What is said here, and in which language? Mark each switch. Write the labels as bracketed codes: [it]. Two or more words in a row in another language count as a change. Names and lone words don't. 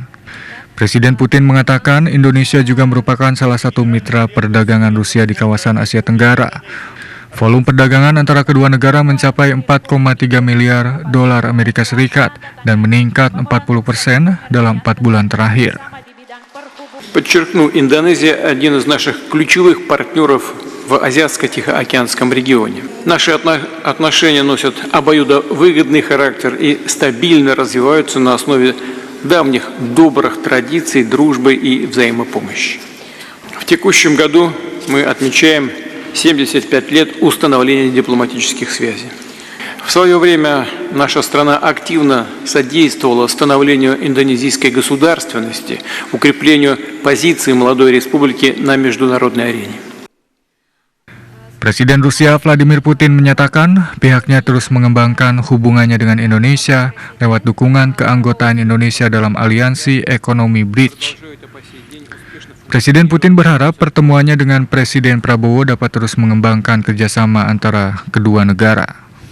[id] Presiden Putin mengatakan Indonesia juga merupakan salah satu mitra perdagangan Rusia di kawasan Asia Tenggara. Volume perdagangan antara kedua negara mencapai 4,3 miliar dolar Amerika Serikat dan meningkat 40% dalam 4 bulan terakhir. [ru] Подчеркну, Индонезия – один из наших ключевых партнеров в Азиатско-Тихоокеанском регионе. Наши отношения носят обоюдовыгодный характер и стабильно развиваются на основе давних добрых традиций, дружбы и взаимопомощи. В текущем году мы отмечаем 75 лет установления дипломатических связей. В свое время наша страна активно содействовала становлению индонезийской государственности, укреплению позиции молодой республики на международной арене. [id] Presiden Rusia Vladimir Putin menyatakan pihaknya terus mengembangkan hubungannya dengan Indonesia lewat dukungan keanggotaan Indonesia dalam aliansi ekonomi BRICS. Presiden Putin berharap pertemuannya dengan Presiden Prabowo dapat terus mengembangkan kerjasama antara kedua negara.